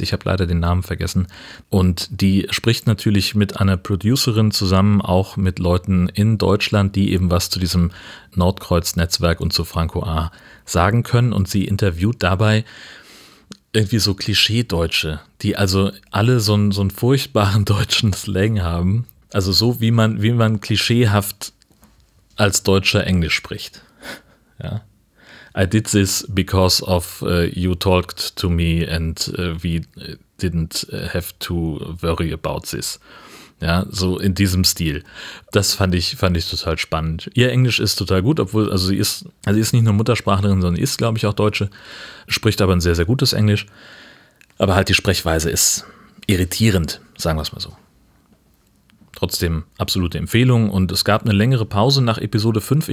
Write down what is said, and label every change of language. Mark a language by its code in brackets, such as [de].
[de] Ich habe leider den Namen vergessen. Und die spricht natürlich mit einer Producerin zusammen, auch mit Leuten in Deutschland, die eben was zu diesem Nordkreuz-Netzwerk und zu Franco A. sagen können. Und sie interviewt dabei irgendwie so Klischee-Deutsche, die also alle so einen furchtbaren deutschen Slang haben. Also so, wie man klischeehaft als Deutscher Englisch spricht. Ja. [en] I did this because of you talked to me and we didn't have to worry about this. [de] Ja, so in diesem Stil. Das fand ich total spannend. Ihr Englisch ist total gut, obwohl, also sie ist nicht nur Muttersprachlerin, sondern ist, glaube ich, auch Deutsche, spricht aber ein sehr, sehr gutes Englisch. Aber halt die Sprechweise ist irritierend, sagen wir es mal so. Trotzdem absolute Empfehlung. Und es gab eine längere Pause nach Episode 5.